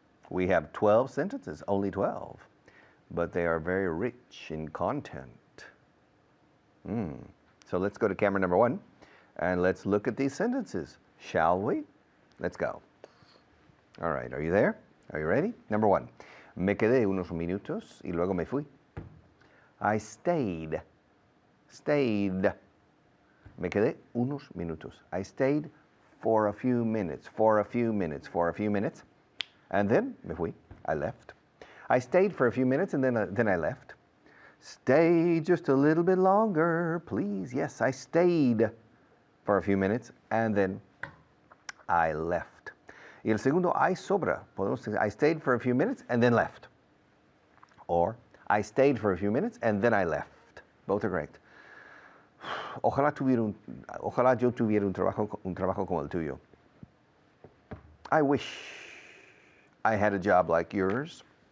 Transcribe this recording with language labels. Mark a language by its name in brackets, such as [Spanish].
[English] We have 12 sentences, only 12, but they are very rich in content. So let's go to camera number 1 and let's look at these sentences, shall we? Let's go. All right, are you there? Are you ready? Number 1. [Spanish] Me quedé unos minutos y luego me fui. [English] I stayed. Stayed. [Spanish] Me quedé unos minutos. [English] I stayed for a few minutes, for a few minutes, for a few minutes. And then [Spanish] me fui. [English] I left. I stayed for a few minutes and then I left. Stay just a little bit longer, please. Yes, I stayed for a few minutes and then I left. [Spanish] Y el segundo, I sobra. Podemos decir, [English] I stayed for a few minutes and then left. Or, I stayed for a few minutes and then I left. Both are correct. [Spanish] Ojalá yo tuviera un trabajo como el tuyo. [English] I wish I had a job like yours.